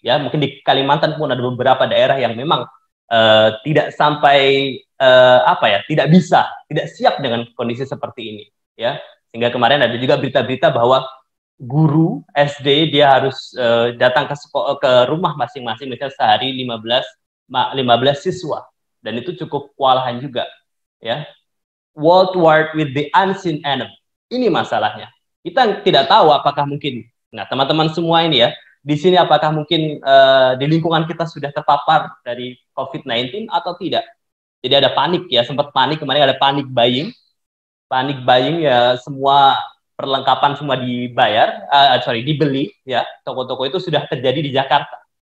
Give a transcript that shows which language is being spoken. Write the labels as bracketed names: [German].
[Indonesian] Ya, mungkin di Kalimantan pun ada beberapa daerah yang memang tidak sampai tidak bisa, tidak siap dengan kondisi seperti ini. Ya, sehingga kemarin ada juga berita-berita bahwa guru SD dia harus datang ke rumah masing-masing, misalnya sehari 15 siswa, dan itu cukup kewalahan juga. [English] Ya, World War with the unseen enemy. [Indonesian] Ini masalahnya. Kita tidak tahu apakah mungkin, nah teman-teman semua ini ya, di sini apakah mungkin di lingkungan kita sudah terpapar dari COVID-19 atau tidak. Jadi ada panik ya, sempat panik, kemarin ada panik buying ya, semua perlengkapan semua dibeli ya, toko-toko itu sudah terjadi di Jakarta.